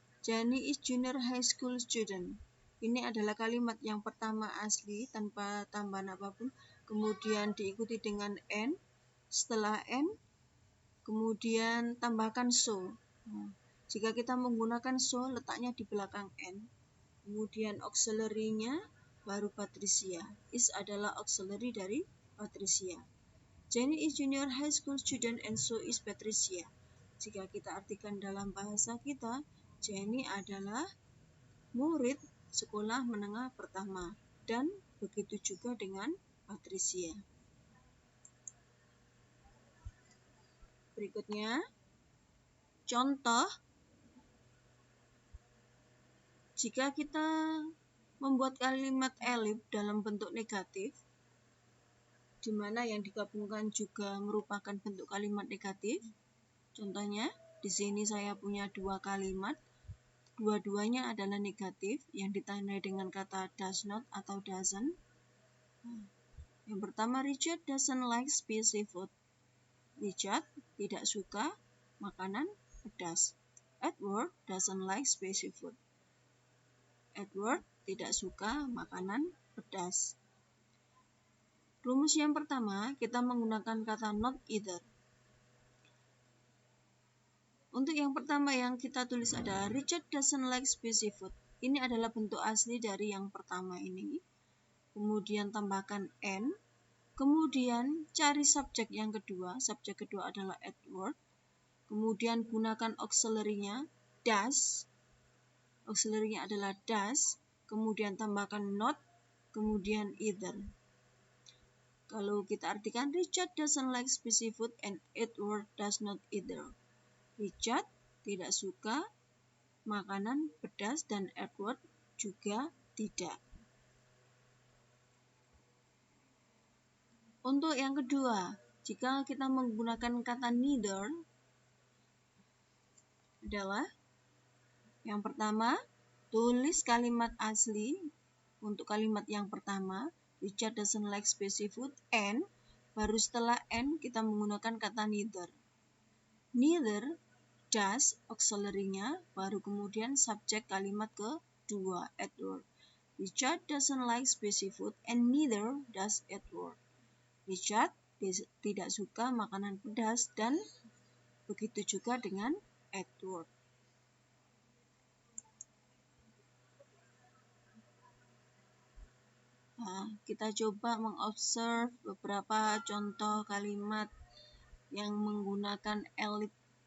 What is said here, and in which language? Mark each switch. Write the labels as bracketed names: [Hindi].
[English] Jenny is junior high school student. [Indonesian] Ini adalah kalimat yang pertama asli tanpa tambahan apapun. Kemudian diikuti dengan N. Setelah N, kemudian tambahkan so. Jika kita menggunakan so, letaknya di belakang N. Kemudian auxiliary-nya baru Patricia. Is adalah auxiliary dari Patricia. [English] Jenny is junior high school student and so is Patricia. [Indonesian] Jika kita artikan dalam bahasa kita, Jenny adalah murid sekolah menengah pertama dan begitu juga dengan Patricia. Berikutnya, contoh. Jika kita membuat kalimat ellip dalam bentuk negatif, di mana yang digabungkan juga merupakan bentuk kalimat negatif. Contohnya, di sini saya punya dua kalimat, dua-duanya adalah negatif yang ditandai dengan kata does not atau doesn't. Yang pertama, [English] Richard doesn't like spicy food. [Indonesian] Richard tidak suka makanan pedas. [English] Edward doesn't like spicy food. [Indonesian] Edward tidak suka makanan pedas. Rumus yang pertama, kita menggunakan kata not either. Untuk yang pertama yang kita tulis ada Richard [English] doesn't like spicy food. [Indonesian] Ini adalah bentuk asli dari yang pertama ini. Kemudian tambahkan N. Kemudian cari subjek yang kedua. Subjek kedua adalah Edward. Kemudian gunakan auxiliary-nya does. Auxiliary-nya adalah does. Kemudian tambahkan not. Kemudian either. Kalau kita artikan [English] Richard doesn't like spicy food and Edward does not either. [Indonesian] Richard tidak suka makanan pedas dan Edward juga tidak. Untuk yang kedua, jika kita menggunakan kata neither adalah yang pertama, tulis kalimat asli untuk kalimat yang pertama. [English] Richard doesn't like spicy food and [Indonesian] baru setelah [English] and [Indonesian] kita menggunakan kata [English] neither. [Indonesian] Neither does auxiliary-nya baru kemudian subjek kalimat kedua Edward. [English] Richard doesn't like spicy food and neither does Edward. [Indonesian] Richard tidak suka makanan pedas dan begitu juga dengan Edward. Kita coba mengobserv beberapa contoh kalimat yang menggunakan elliptical.